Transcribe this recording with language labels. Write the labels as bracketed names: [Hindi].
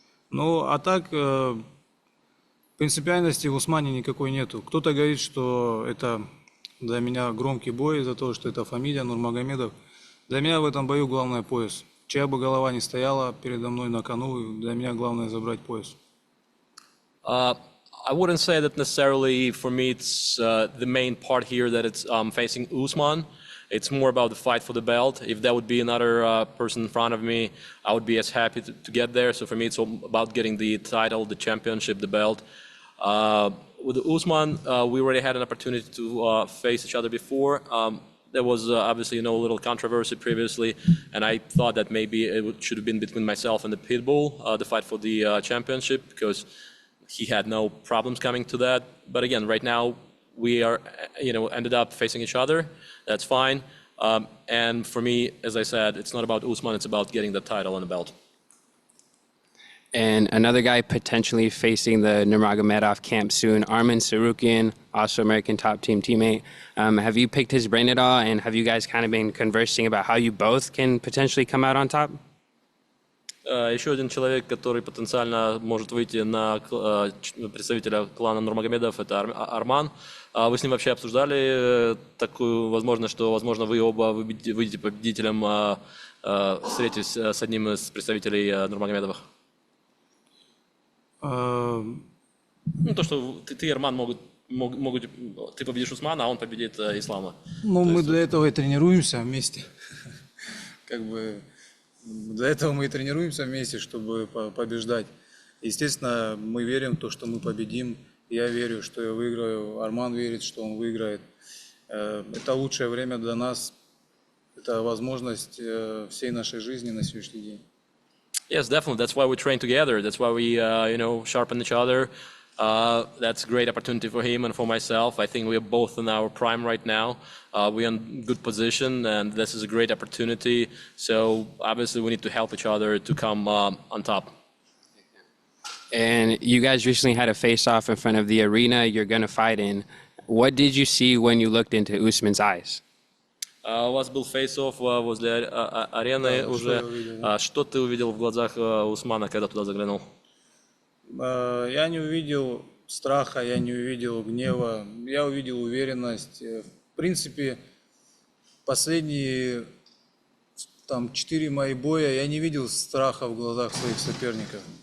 [Russian] Ну, а так, принципиальности в Усмане никакой нету. Кто-то говорит, что это для меня громкий бой из-за того, что это фамилия Нурмагомедов. Для меня в этом бою главное пояс. Чья бы голова не стояла передо мной на кону, для меня главное забрать пояс. [English] I wouldn't say that necessarily for me it's the main part here that it's facing Usman. It's more about the fight for the belt. If that would be another person in front of me, I would be as happy to get there. So for me, it's all about getting the title, the championship, the belt. With Usman, we already had an opportunity to face each other before. There was obviously a little controversy previously, and I thought that maybe should have been between myself and the Pitbull, the fight for the championship, because he had no problems coming to that. But again, right now we are, ended up facing each other. That's fine. And for me, as I said, it's not about Usman, it's about getting the title and the belt. And another guy potentially facing the Nurmagomedov camp soon, Arman Sarukian, also American top team teammate. Have you picked his brain at all? And have you guys kind of been conversing about how you both can potentially come out on top? [Russian] Еще один человек, который потенциально может выйти на представителя клана Нурмагомедов, это Арман. Вы с ним вообще обсуждали такую возможность, что, возможно, вы оба выйдете победителем, встретитесь с одним из представителей Нурмагомедовых? То, что ты и Арман могут, ты победишь Усмана, а он победит Ислама. Ну, мы для этого и тренируемся вместе. Как бы для этого мы и тренируемся вместе, чтобы побеждать. Естественно, мы верим в то, что мы победим. Я верю, что я выиграю. Арман верит, что он выиграет. Это лучшее время для нас. Это возможность всей нашей жизни на сегодняшний день. [English] Yes, definitely. That's why we train together. That's why we, sharpen each other. That's a great opportunity for him and for myself. I think we are both in our prime right now. We're in good position, and this is a great opportunity. So obviously, we need to help each other to come on top. And you guys recently had a face-off in front of the arena you're going to fight in. What did you see when you looked into Usman's eyes? [Russian] У вас был фейс-офф возле арены уже. Что ты увидел в глазах Усмана, когда туда заглянул? Я не увидел страха, я не увидел гнева, я увидел уверенность. В принципе, последние 4 мои боя я не видел страха в глазах своих соперников.